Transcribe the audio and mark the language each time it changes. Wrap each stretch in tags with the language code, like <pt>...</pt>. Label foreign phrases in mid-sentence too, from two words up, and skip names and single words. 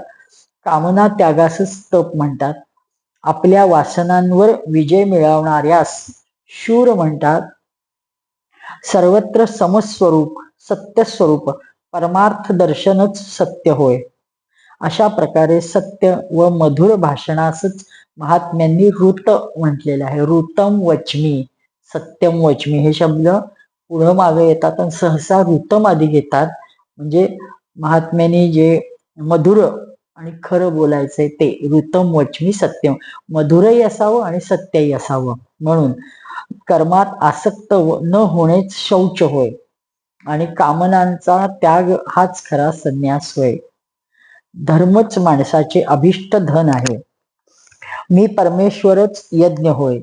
<mr>कामना त्यागास तप म्हणतात. आपल्या वासनांवर विजय मिळवणाऱ्यास शूर म्हणतात. सर्वत्र समस्वरूप, सत्यस्वरूप, परमार्थ दर्शनच सत्य होय. अशा प्रकारे सत्य व मधुर भाषणासच महात्म्यांनी ऋत म्हटलेलं आहे.</mr> <sa>ऋतम वचमी, सत्यम वचमी</sa> <mr>हे शब्द पुढं मागे येतात आणि सहसा ऋतम आधी घेतात. म्हणजे महात्म्यांनी जे मधुर आणि खरं बोलायचंय ते</mr> <sa>ऋतम वचमी सत्यम,</sa> <mr>मधुरही असावं आणि सत्यही असावं. म्हणून कर्मात आसक्त न होणेच शौच होय आणि कामनांचा त्याग हाच खरा संन्यास होय. धर्मच माणसाचे अभिष्ट धन आहे. मी परमेश्वरच यज्ञ होय.</mr>